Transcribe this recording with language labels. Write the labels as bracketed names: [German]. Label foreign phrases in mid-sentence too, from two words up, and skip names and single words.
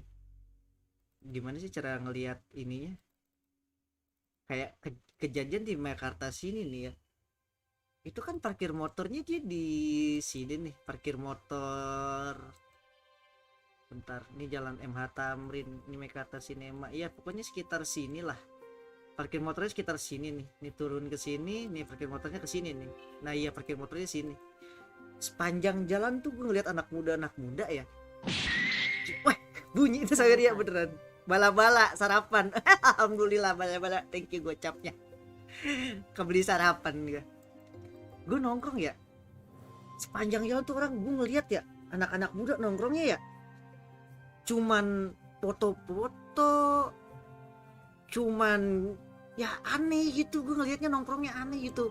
[Indonesian] Gimana sih cara ngelihat ininya, kayak kejadian di Mekarta sini nih ya, itu kan parkir motornya dia di sini nih, parkir motor, bentar, ini jalan MH Tamrin, ini Mekarta Cinema, iya pokoknya sekitar sini lah. Parkir motornya sekitar sini nih. Nih turun ke sini, nih parkir motornya ke sini nih. Nah iya parkir motornya sini. Sepanjang jalan tuh gue ngeliat anak muda ya. Wah, bunyi itu saya ya beneran. Bala-bala sarapan. Alhamdulillah bala-bala. [English] Thank you [Indonesian] gocapnya. Kebeli sarapan gue. Gue nongkrong ya. Sepanjang jalan tuh orang gue ngeliat ya, anak-anak muda nongkrongnya ya. Cuman foto-foto. Cuman ya aneh gitu, gue ngelihatnya nongkrongnya aneh gitu.